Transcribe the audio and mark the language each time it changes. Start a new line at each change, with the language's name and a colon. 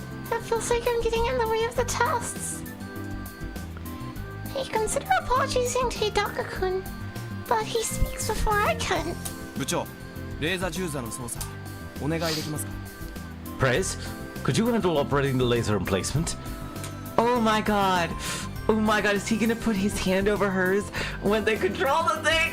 English: It feels like I'm getting in the way of the tests. I consider apologizing to Hidaka-kun, but he speaks before I can.
Japanese: 部長、レーザー銃座の操作お願いできますか？
English: Prez, could you handle operating the laser emplacement? Oh my god. Oh my god, is he gonna put his hand over hers when they control the thing?